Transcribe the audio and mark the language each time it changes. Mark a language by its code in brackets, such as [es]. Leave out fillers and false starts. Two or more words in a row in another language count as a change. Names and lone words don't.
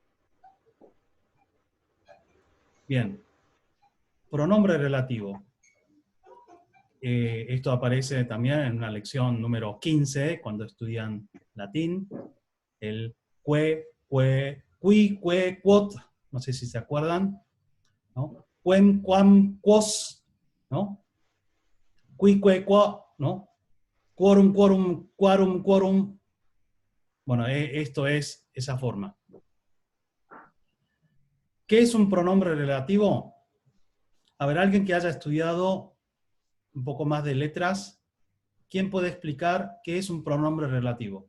[es] Bien. Pronombre relativo. Esto aparece también en una lección número 15, cuando estudian latín. El que, [la] qui, que, quot, [es] no sé si se acuerdan, ¿no? [la] Quem, quam, quos, ¿no? Qui, que, quo, ¿no? Quorum, quorum, quarum, quorum. [es] Bueno, esto es esa forma. ¿Qué es un pronombre relativo? A ver, alguien que haya estudiado un poco más de letras, ¿quién puede explicar qué es un pronombre relativo?